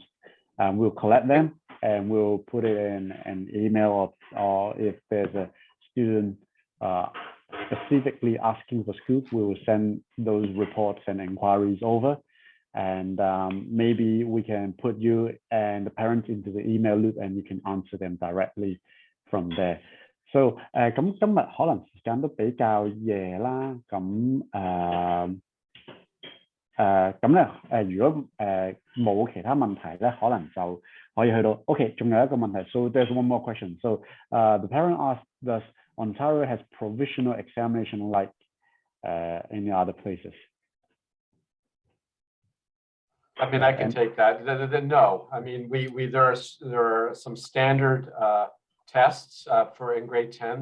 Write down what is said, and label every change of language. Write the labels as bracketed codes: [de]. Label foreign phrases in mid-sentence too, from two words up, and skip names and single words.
[en] We'll collect them and we'll put it in an email, or if there's a student specifically asking for schools, we will send those reports and inquiries over. And maybe we can put you and the parents into the email loop, and you can answer them directly from there. [yue] So 咁今日可能時間都比較夜啦，咁咧如果冇其他問題咧，可能就可以去到 OK。仲有一個問題 ， [en] so there's one more question. So the parent asked, does Ontario has provisional examination like any other places? I mean, I can take that. No, I mean, there are some standard tests for in grade 10.